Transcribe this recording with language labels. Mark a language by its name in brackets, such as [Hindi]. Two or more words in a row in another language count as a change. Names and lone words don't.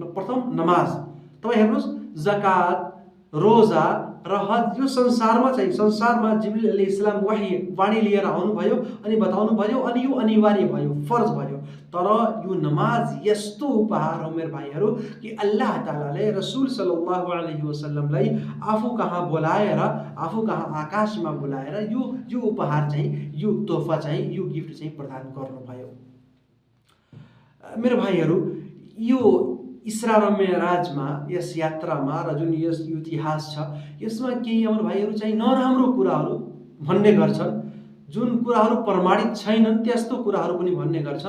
[Nepali] प्रथम नमाज। तपाईँ हेर्नुहोस्, जकात, रोजा र हज, यो संसारमा जिब्रिल अलैहिस्सलाम वाणी लिएर आउनुभयो अनि बताउनु भयो अनि यो अनिवार्य भयो, फर्ज भयो। तर यो नमाज यस्तो उपहार हो मेरो भाइहरू कि अल्लाह तालाले रसुल [Arabic] صلى الله عليه وسلم [Nepali] आफू कहाँ बोलाएर, आफू कहाँ आकाशमा बोलाएर यो उपहार चाहिँ, यो तोहफा चाहिँ, यो गिफ्ट चाहिँ प्रदान गर्नुभयो। मेरो भाइहरू, यो इसरा र मेराजमा, यस यात्रामा र जुन यस इतिहास छ, यसमा केही हाम्रो भाइहरू चाहिँ नराम्रो कुराहरू भन्ने गर्छन्, जुन कुराहरू प्रमाणित छैनन् त्यस्तो कुराहरू पनि भन्ने गर्छन्।